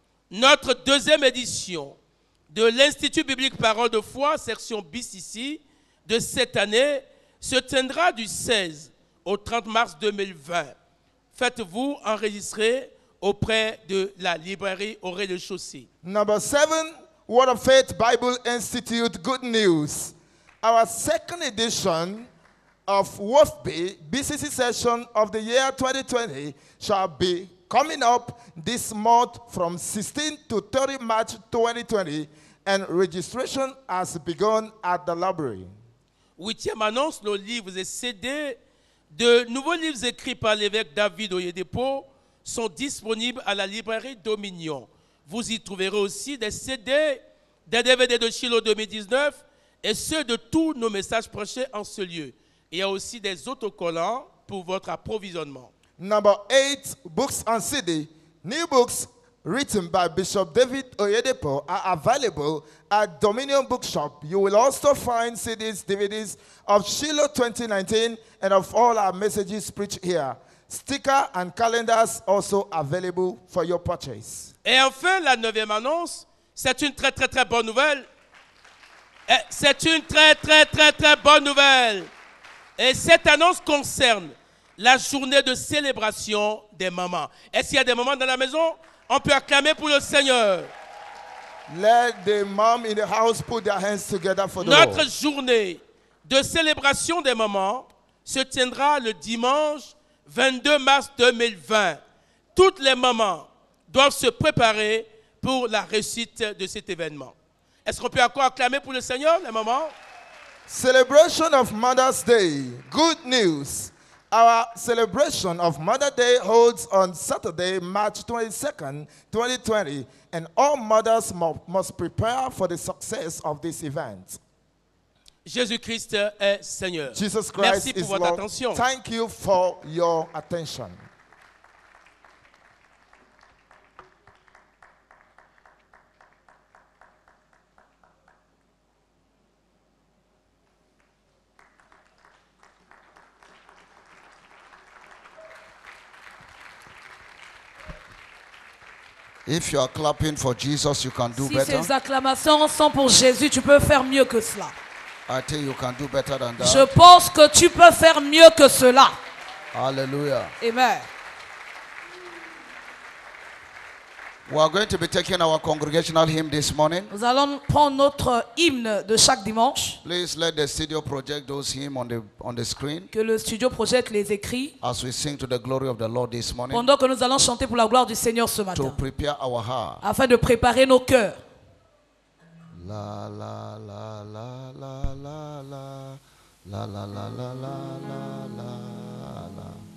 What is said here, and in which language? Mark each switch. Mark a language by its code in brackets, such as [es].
[fr] Notre deuxième édition de l'Institut biblique Parole de foi, section bis ici, de cette année, se tiendra du 16 au 30 mars 2020. Faites-vous enregistrer auprès de la librairie au rez-de-chaussée. [en] Number seven, Word of Faith Bible Institute. Good news. Our second edition of WOFB BCC session of the year 2020 shall be coming up this month from 16 to 30 March 2020, and registration has begun at the library. [fr] Huitième annonce, nos livres et CD de nouveaux livres écrits par l'évêque David Oyedepo sont disponibles à la librairie Dominion. Vous y trouverez aussi des CD, des DVD de Shiloh 2019 et ceux de tous nos messages prêchés en ce lieu. Il y a aussi des autocollants pour votre approvisionnement. [en] Number 8, books and CD. New books written by Bishop David Oyedepo are available at Dominion Bookshop. You will also find CDs, DVDs of Shiloh 2019 and of all our messages preached here. Sticker and calendars also available for your purchase. [fr] Et enfin, la 9e annonce, c'est une très bonne nouvelle. C'est une très bonne nouvelle. Et cette annonce concerne la journée de célébration des mamans. Est-ce qu'il y a des mamans dans la maison? On peut acclamer pour le Seigneur. [en] Let the mom in the house put their hands together for the [fr] Notre [en] Lord. [fr] journée de célébration des mamans se tiendra le dimanche 22 mars 2020. Toutes les mamans doivent se préparer pour la réussite de cet événement. Est-ce qu'on peut encore acclamer pour le Seigneur, les mamans? [en] Celebration of Mother's Day. Good news. Our celebration of Mother's Day holds on Saturday, March 22nd, 2020, and all mothers must prepare for the success of this event. [fr] Jésus-Christ est Seigneur. [en] Jesus Christ [fr] Merci pour [en] is [fr] votre [en] Lord. [fr] attention. [en] Thank you for your attention. If you are clapping for Jesus, you can do [fr] Si [en] better. [fr] ces acclamations sont pour Jésus, tu peux faire mieux que cela. [en] I think you can do better than that. [fr] Je pense que tu peux faire mieux que cela. Hallelujah. Amen. [en] We are going to be taking our congregational hymn this morning. [fr] Nous allons prendre notre hymne de chaque dimanche. [en] Please let the studio project those hymns on the screen [fr] Que le studio projette les écrits. [en] as we sing to the glory of the Lord this morning, [fr] Pendant que nous allons chanter pour la gloire du Seigneur ce [en] to [fr] matin. [en] prepare our heart. [fr] Afin de préparer nos cœurs. La la la la la la la la la la la la la.